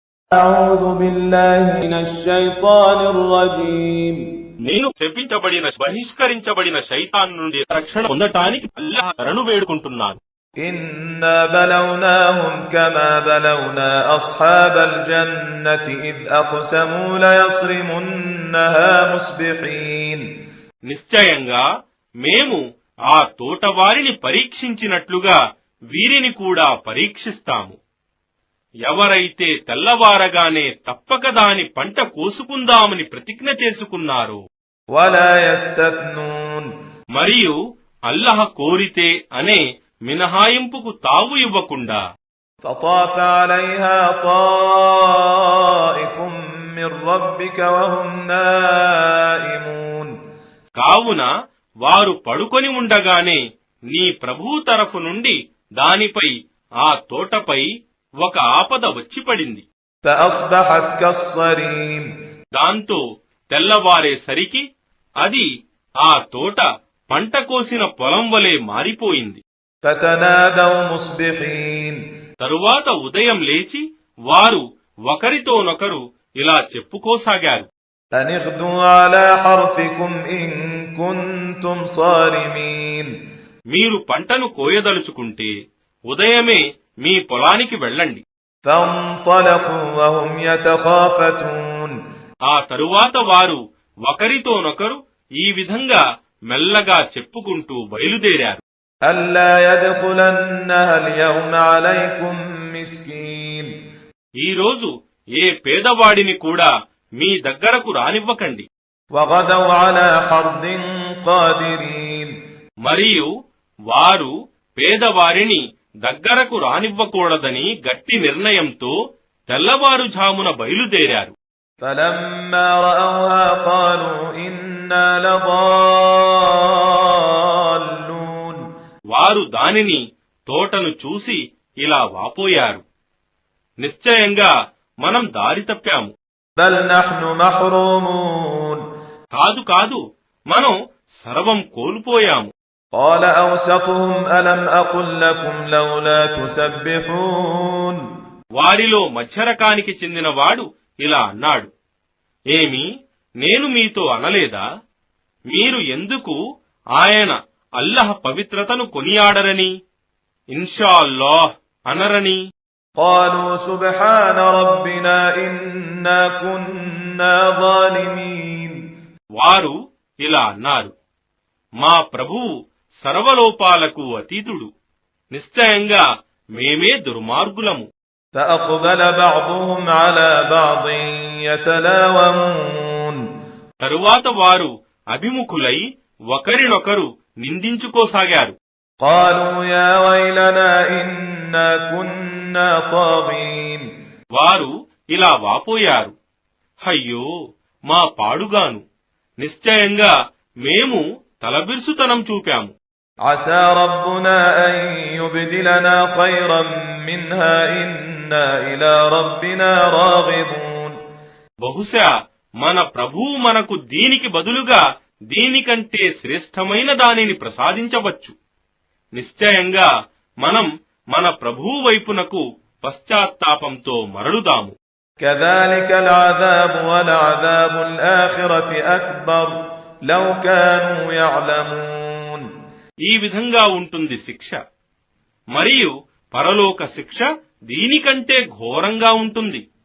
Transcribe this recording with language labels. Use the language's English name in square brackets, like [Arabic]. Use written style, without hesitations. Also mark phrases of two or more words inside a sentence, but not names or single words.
[Arabic] أعوذ بالله من الشيطان الرجيم [Telugu] నేను శపించబడిన బహిష్కరించబడిన శైతాన్ నుండి రక్షణ పొందటానికి అల్లాహ్ శరణు వేడుకుంటున్నాను. [Arabic] إنا بلوناهم كما بلونا أصحاب الجنة إذ أقسموا ليصرمنها مصبحين [Telugu] నిశ్చయంగా మేము ఆ తోటవారిని పరీక్షించినట్లుగా వీరిని కూడా పరీక్షిస్తాము. ఎవరైతే తెల్లవారగానే తప్పక దాని పంట కోసుకుందామని ప్రతిజ్ఞ చేసుకున్నారో [Arabic] ولا يستثنون [Telugu] మరియు అల్లాహ్ కోరితే అనే మినహాయింపుకు తావు ఇవ్వకుండా [Arabic] فطاف عليها طائف من ربك وهم نائمون [Telugu] కావున వారు పడుకొని ఉండగానే నీ ప్రభువు తరఫు నుండి దానిపై ఆ తోటపై ఒక ఆపద వచ్చి పడింది. [Arabic] فأصبحت كالصريم [Telugu] దాంతో తెల్లవారేసరికి అది ఆ తోట పంట కోసిన పొలం వలె మారిపోయింది. [Arabic] فتنادوا مصبحين [Telugu] తరువాత ఉదయం లేచి వారు ఒకరితోనొకరు ఇలా చెప్పుకోసాగారు, [Arabic] أن اغدوا على حرثكم إن كنتم صارمين [Telugu] మీరు పంటను కోయదలుచుకుంటే ఉదయమే మీ పొలానికి వెళ్ళండి. [Arabic] فانطلقوا وهم يتخافتون [Telugu] ఆ తరువాత వారు ఒకరితోనొకరు ఈ విధంగా మెల్లగా చెప్పుకుంటూ బయలుదేరారు. [Arabic] ألا يدخلنها اليوم عليكم مسكين [Telugu] ఈ రోజు ఏ పేదవాడిని కూడా మీ దగ్గరకు రానివ్వకండి. [Arabic] وغدوا على حرد قادرين [Telugu] మరియు వారు పేదవారిని దగ్గరకు రానివ్వకూడదని గట్టి నిర్ణయంతో తెల్లవారుఝామున బయలుదేరారు. [Arabic] فلما رأوها قالوا إنا لضالون [Telugu] వారు దానిని తోటను చూసి ఇలా వాపోయారు, నిశ్చయంగా మనం దారి తప్పాము. [Arabic] بل نحن محرومون [Telugu] కాదు కాదు, మనం సర్వం కోల్పోయాము. [Arabic] قال أوسطهم ألم أقل لكم لولا تسبحون [Telugu] వారిలో మధ్యరకానికి చెందినవాడు ఇలా అన్నాడు, ఏమి నేను మీతో అనలేదా, మీరు ఎందుకు ఆయన అల్లహ్ పవిత్రతను కొనియాడరని, [Arabic] إن شاء الله [Telugu] అనరని. [Arabic] قالوا سبحان ربنا إنا كنا ظالمين [Telugu] వారు ఇలా అన్నారు, మా ప్రభువు సర్వలోపాలకు అతీతుడు, నిశ్చయంగా మేమే దుర్మార్గులము. [Arabic] فأقبل بعضهم على بعض يتلاومون [Telugu] తరువాత వారు అభిముఖులై ఒకరినొకరు నిందించుకోసాగారు. [Arabic] قالوا يا ويلنا إنا كنا طاغين [Telugu] వారు ఇలా వాపోయారు, అయ్యో మా పాడుగాను, నిశ్చయంగా మేము తలబిరుసుతనం చూపాము. [Arabic] عسى ربنا أن يبدلنا خيرا منها إنا إلى ربنا راغبون [Telugu] బహుశా మన ప్రభువు మనకు దీనికి బదులుగా దీనికంటే శ్రేష్టమైన దానిని ప్రసాదించవచ్చు. నిశ్చయంగా మనం మన ప్రభువు వైపునకు పశ్చాత్తాపంతో మరలుదాము. [Arabic] كذلك العذاب ولعذاب الآخرة أكبر لو كانوا يعلمون [Telugu] ఈ విధంగా ఉంటుంది శిక్ష, మరియు పరలోక శిక్ష దీనికంటే ఘోరంగా ఉంటుంది.